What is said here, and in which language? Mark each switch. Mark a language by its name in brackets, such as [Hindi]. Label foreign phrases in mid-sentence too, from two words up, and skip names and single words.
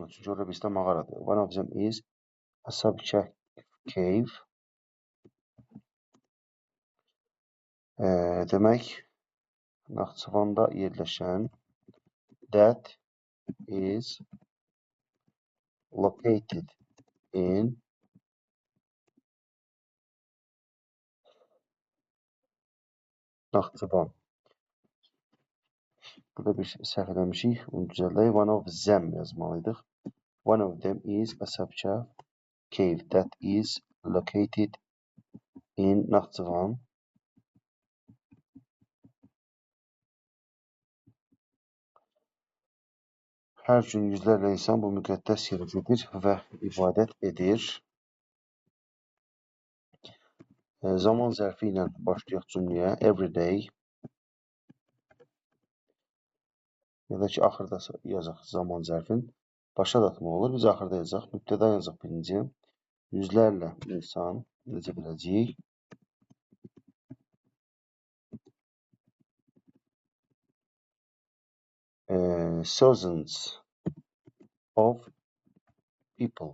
[Azerbaijani] Çünki orada bizdə mağaradır. [English] One of them is Asabçev cave. [Azerbaijani] Demək, Naxçıvanda yerləşən [English] that is located in Naxçıvan. [Azerbaijani] Burada bir səhv eləmişik. Onu düzəldək. [English] One of them yazmalıydıq. One of them is Asabçev cave that is located in Naxçıvan. [Azerbaijani] Hər gün yüzlərlə insan bu müqəddəs yerə gedir və ibadət edir. Zaman zərfi ilə başlayaq cümləyə. [English] Every day. [Azerbaijani] Ya da ki, axırda yazaq zaman zərfin. Başa da atmaq olur. Biz axırda yazaq. Mübtəda yazaq birinci. Yüzlərlə insan necə biləcəyik? [English] Thousands of people.